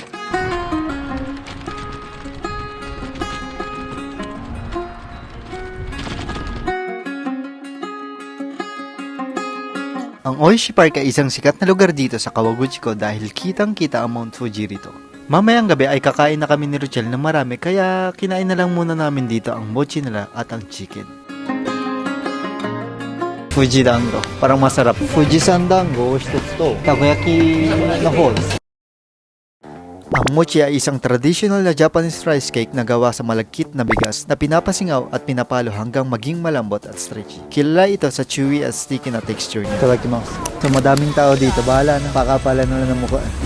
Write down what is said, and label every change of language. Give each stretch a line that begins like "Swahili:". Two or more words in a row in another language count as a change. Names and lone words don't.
Filipino: Ang Oishi Park ay isang sikat na lugar dito sa Kawaguchiko dahil kitang-kita ang Mount Fuji rito. Mamayang gabi ay kakain na kami ni Rochelle na marami kaya kinain na lang muna namin dito ang mochi nila at ang chicken. Fuji Dango. Parang masarap. Fujisan Dango, 1つと takoyaki na whole. Ang mochi ay isang traditional na
English: Japanese rice cake
Filipino: na gawa sa malagkit na bigas na pinapasingaw at pinapalo hanggang maging malambot at stretchy. Kilala ito sa chewy at sticky na texture niya. Itadakimasu. So madaming tao dito, bahala na. Pakapala na lang ng mukha.